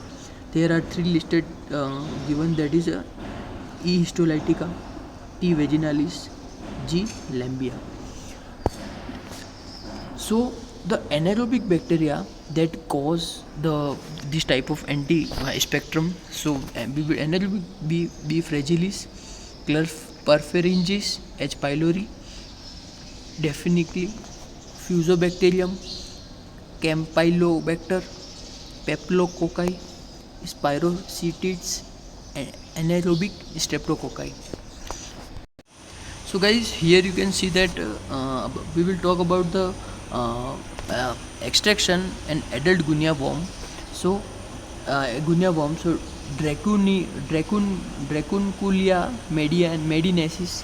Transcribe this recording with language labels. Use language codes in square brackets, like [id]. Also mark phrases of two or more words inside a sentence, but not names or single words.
[en] There are three listed given, that is E. histolytica, T. vaginalis, G. lambia. So the anaerobic bacteria that cause this type of anti spectrum. So anaerobic B. fragilis, Perfringens, H. pylori, definitely Fusobacterium, Campylobacter, Peplococci, Spirochetids, and anaerobic streptococci. So guys, here you can see that we will talk about the extraction and adult guinea worm. So guinea worm, so Dracunculia medinensis.